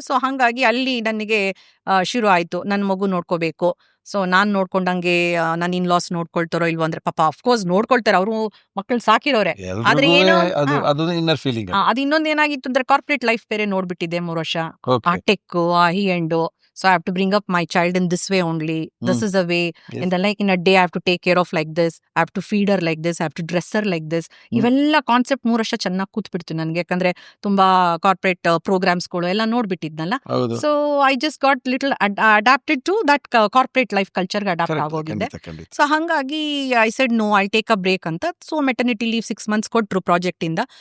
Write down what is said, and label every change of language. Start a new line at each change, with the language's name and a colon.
Kannada: So ಹಂಗಾಗಿ ಅಲ್ಲಿ ನನಗೆ ಶುರು ಆಯ್ತು, ನನ್ನ ಮಗು ನೋಡ್ಕೋಬೇಕು. ಸೊ ನಾನ್ ನೋಡ್ಕೊಂಡಂಗೆ ನನ್ನ ಇನ್ಲಾಸ್ ನೋಡ್ಕೊಳ್ತಾರೋ ಇಲ್ವೋ ಅಂದ್ರೆ ಪಾಪ ಅಫ್ಕೋರ್ಸ್ ನೋಡ್ಕೊಳ್ತಾರೆ, ಅವರು ಮಕ್ಕಳು ಸಾಕಿರೋರೆ. ಆದ್ರೆ ಎಲ್ರಿಗೂ ಏನು ಅದು ಇನ್ನರ್ ಫೀಲಿಂಗ್. ಅದು ಇನ್ನೊಂದ್ ಏನಾಗಿತ್ತು ಅಂದ್ರೆ ಕಾರ್ಪೊರೇಟ್ ಲೈಫ್ ಬೇರೆ ನೋಡ್ಬಿಟ್ಟಿದ್ದೆ 3 ವರ್ಷ.
English: ಆ ಟೆಕ್, ಆ high end. So I have to bring up my child in this way only. This is a way. Yes. In the like in a day I have to take care of like this. I have to feed her like this. I have to dress her like this.
Kannada: ಇವೆಲ್ಲ concept 3 ವರ್ಷ ಚೆನ್ನಾಗಿ ಕೂತ್ಬಿಡ್ತು ನನಗೆ. ಯಾಕಂದ್ರೆ ತುಂಬಾ corporate ಪ್ರೋಗ್ರಾಮ್ಸ್ಗಳು ಎಲ್ಲ ನೋಡ್ಬಿಟ್ಟಿದ್ನಲ್ಲ.
English: so I just got little adapted to that corporate life
Kannada: ಕಲ್ಚರ್ಗೆ adapt ಆಗೋಗಿದ್ದೆ. So ಹಂಗಾಗಿ
English: I said no, I take a break ಅಂತ. So maternity leave 6 months
Kannada: ಕೊಟ್ರು ಪ್ರಾಜೆಕ್ಟ್ ಇಂದ.